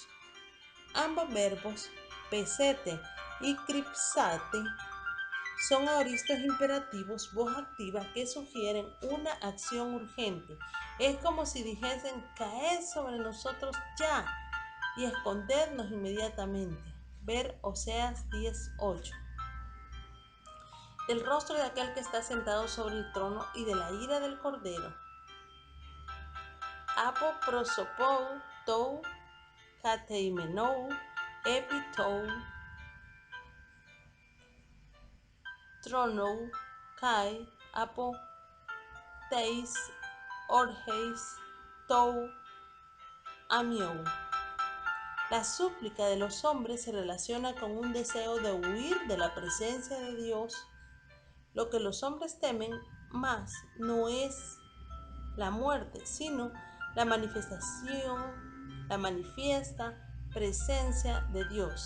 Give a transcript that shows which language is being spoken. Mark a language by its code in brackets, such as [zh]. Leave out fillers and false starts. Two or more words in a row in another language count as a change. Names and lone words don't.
[es] Ambos verbos, pesete y cripsate, son aoristos imperativos, voz activa, que sugieren una acción urgente. Es como si dijesen: caed sobre nosotros ya y escondernos inmediatamente. Ver Oseas 10:8. Del rostro de aquel que está sentado sobre el trono y de la ira del Cordero. [el] Ἀπὸ προσώπου τοῦ καθημένου ἐπὶ τοῦ θρόνου καὶ ἀπὸ τῆς ὀργῆς τοῦ ἀρνίου. [es] La súplica de los hombres se relaciona con un deseo de huir de la presencia de Dios. Lo que los hombres temen más no es la muerte, sino la manifiesta presencia de Dios.